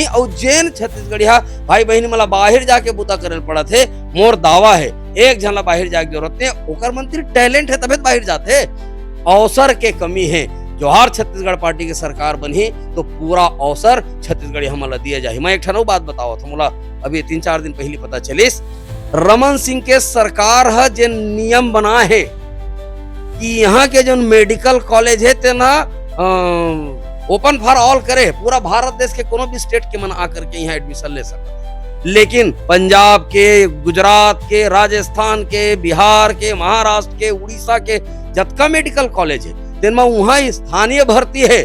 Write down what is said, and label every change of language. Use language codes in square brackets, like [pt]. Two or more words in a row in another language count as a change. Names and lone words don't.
[hne] और जैन छत्तीसगढ़िया भाई बहनी मला बाहर जाके बुता करे पड़ा थे, मोर दावा है एक झन ला बाहर जाके जरूरत नहीं, ओकर मंत्री टैलेंट है तबे बाहर जाते। अवसर के कमी है, जोहार छत्तीसगढ़ पार्टी की सरकार बनी तो पूरा अवसर छत्तीसगढ़ी हमला दिया जाए। मैं एक ठन बात बताओ था, मोला अभी 3-4 दिन पहले पता चलिस, रमन सिंह के सरकार है जो नियम बना है कि यहाँ के जो [en] medical college [hne] है तेना [en] open for all [hne] करे, पूरा भारत देश के कोनो भी स्टेट के मन आकर के यहाँ एडमिशन ले सकते। लेकिन पंजाब के, गुजरात के, राजस्थान के, बिहार के, महाराष्ट्र के, उड़ीसा के जतका [en] medical college [hne] है तेनमा वहाँ स्थानीय भर्ती है।